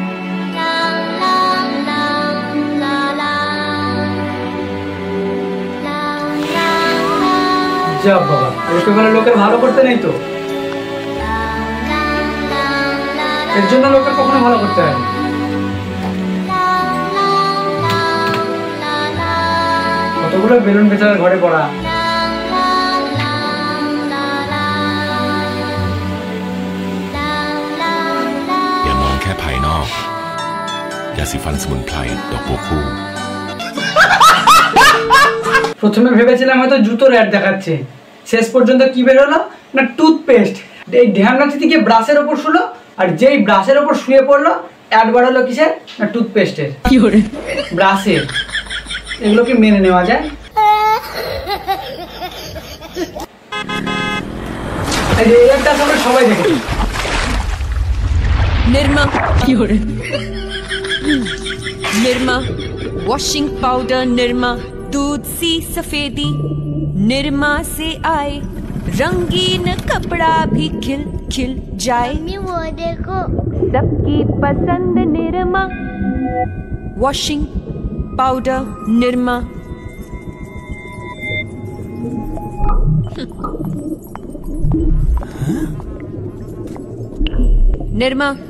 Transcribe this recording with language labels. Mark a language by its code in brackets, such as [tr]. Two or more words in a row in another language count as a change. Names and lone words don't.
[bn] যা বাবা, ওকে বলে লোকের ভালো করতে নেই তো, এর জন্য লোকের কখনো ভালো করতে হয় না। কতগুলো বেলুন বেচারার ঘরে পড়া। [th] อย่ามองแค่ภายนอกยาสีฟันสมุนไพรดอกบัวคู่ [bn] প্রথমে ভেবেছিলাম হয়তো জুতোর অ্যাড দেখাচ্ছে, শেষ পর্যন্ত কি বের হলো না টুথপেস্ট। এই ঢ্যামনাচি থেকে ব্রাশের ওপর শুলো, আর যেই ব্রাশের ওপর শুয়ে পড়লো অ্যাড বাড়ালো কিসের না টুথপেস্টের, ব্রাশের। এগুলো কি মেনে নেওয়া যায়? এই অ্যাডটা আমরা সবাই দেখেছি। [hi] निरमा निरमा [en] washing powder [hi] निरमा दूध सी सफेदी निरमा से आए रंगीन कपड़ा भी खिल खिल जाए वो देखो सबकी पसंद निरमा [en] washing powder [hi] निरमा निरमा